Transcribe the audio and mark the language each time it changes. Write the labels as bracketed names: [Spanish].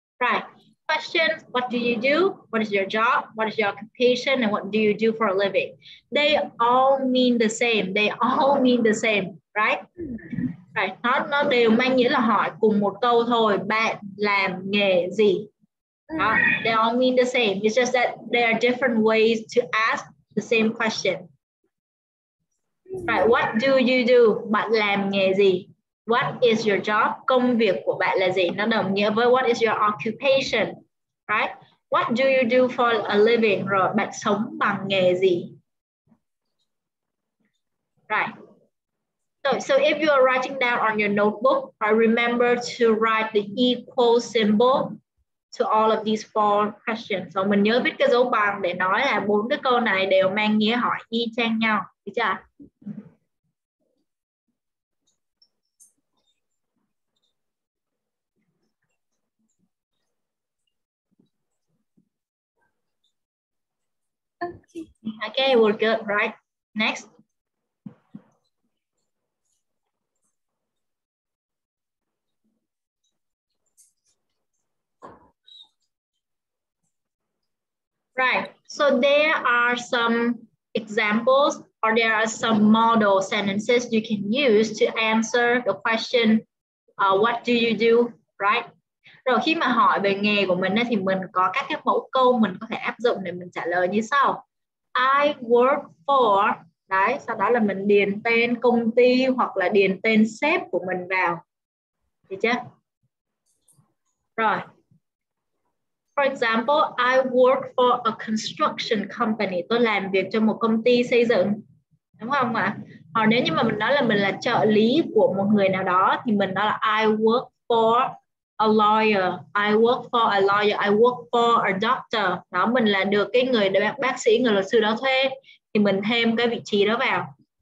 [English] Right, questions, what do you do? What is your job? What is your occupation? And what do you do for a living? They all mean the same. They all mean the same, right? [Vietnamese] Right, nó đều mang nghĩa là hỏi cùng một câu thôi. Bạn làm nghề gì? [English] They all mean the same. It's just that there are different ways to ask the same question. Right, what do you do? [Vietnamese] Bạn làm nghề gì? [English] What is your job? [Vietnamese] Công việc của bạn là gì? Nó đồng nghĩa với [English] what is your occupation? Right? What do you do for a living? [Vietnamese] Rồi, bạn sống bằng nghề gì? [English] Right. So if you are writing down on your notebook, remember to write the equal symbol to all of these four questions. [Vietnamese] So mình nhớ viết cái dấu bằng để nói là 4 cái câu này đều mang nghĩa hỏi y chang nhau. Được chưa? [English] Okay, we're good, right? Next. Right, so there are some examples or there are some model sentences you can use to answer the question, what do you do, right? [Vietnamese] Rồi khi mà hỏi về nghề của mình thì mình có các cái mẫu câu mình có thể áp dụng để mình trả lời như sau. [English] I work for, [Vietnamese] đấy, sau đó là mình điền tên công ty hoặc là điền tên sếp của mình vào. Được chưa? Rồi. [English] For example, I work for a construction company. [Vietnamese] Tôi làm việc cho một công ty xây dựng. Đúng không ạ? Hoặc nếu như mà mình nói là mình là trợ lý của một người nào đó thì mình nói là [English] I work for a lawyer. I work for a lawyer. I work for a doctor. [Vietnamese] Đó, mình là được cái người bác sĩ, người luật sư đó thuê thì mình thêm cái vị trí đó vào.